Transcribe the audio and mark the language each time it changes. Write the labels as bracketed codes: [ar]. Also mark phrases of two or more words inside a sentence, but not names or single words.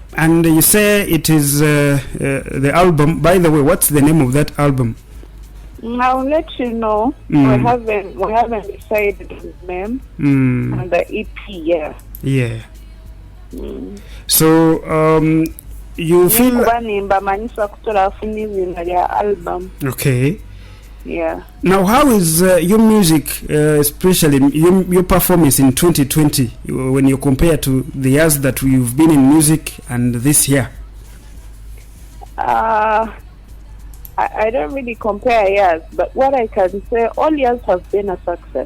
[en] And you say it is the album. By the way, what's the name of that album? I'll let you know. Mm. We haven't decided the name and the EP. Yeah. Yeah. So you feel Nimba manisa kutola funizina ya album. okay. Yeah. Now, how is your music, especially your performance in 2020, when you compare to the years that you've been in music and this year? I don't really compare years, but what I can say, all years have been a success.